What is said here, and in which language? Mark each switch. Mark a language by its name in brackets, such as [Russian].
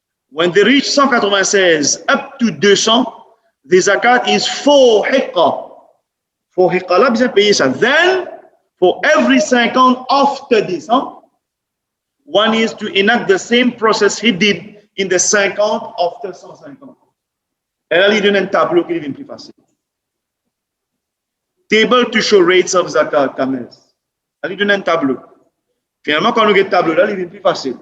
[English] When they reach 196 up to 200, the zakat is 4 hiqa. [French] 4 hiqa, là, bien payé ça. [English] Then, for every 50 after this, one is to enact the same process he did in the 50 after 150. [French] Et là, il donne un tableau qui devient plus facile. [English] Table to show rates of zakat camels. [French] Là, il donne un tableau. Finalement, quand on a le tableau là, il devient plus facile.